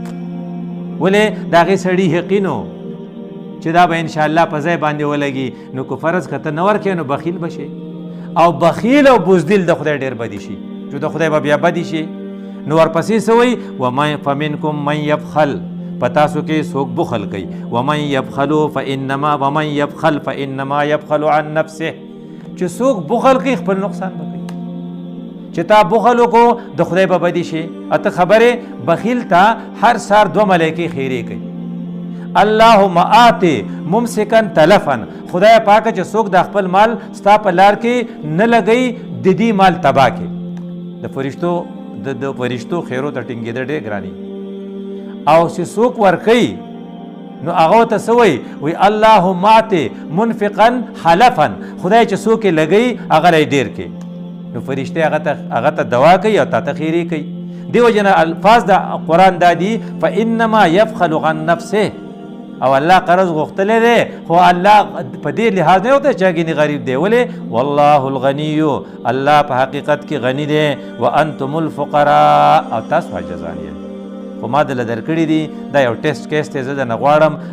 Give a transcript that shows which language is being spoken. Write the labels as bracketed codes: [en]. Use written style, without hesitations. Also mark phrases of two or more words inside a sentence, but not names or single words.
[ps] ولې د هغې سړي یقینو چې دا به انشاءالله په ځای باندې ولګي نو که فرض که ته نه ورکوې نو بخیل به شي او بخیل او بزدل د خدای ډېر بدي شي چې د خدای به بیا بدي شي نو ورپسې څه وایي [ar] فمنکم من یبخل [ps] په تاسو کې څوک بخل کوي [ar] ومن یبخلو ومن یبخل فانما یبخل عن نفسه [ps] چې څوک بخل کوي خپل نقصان به کوي چې تا بخل وکړو د خدای به بدي شي اته خبرې بخیل ته هر سار 2 ملایکې خیرې کوي [ar] اللهم آتی ممسکن تلفن [ps] خدای پاکه چې څوک د خپل مال ستا په لار کې نه لګوي د دې مال تباه کې د فرشتو خیرو ته ټینګېدل ډېر ګراني او چې څوک ورکوي نو هغه ته څه وایي [ar] اللهم آتی منفقا حلفا [ps] خدای چې څوک یې لګوي هغه لی ډېر کې نو فرشتې هغه ته دوا کوي او تا ته خیرې کوي دې وجه نه الفاظ د قرآن دا دي [ar] فانما یبخل عن نفسه [ps] او الله قرض غوښتلی دی خو الله په دې لحاظ نه وته چې هغې غریب دی ولې [ar] والله الغني [ps] الله په حقیقت کې غني دی [ar] وانتم الفقراء [ps] او تاسو عاجزان یې خو ما دله درکړي دي دا یو [en] test case [ps] دی زه درنه غواړم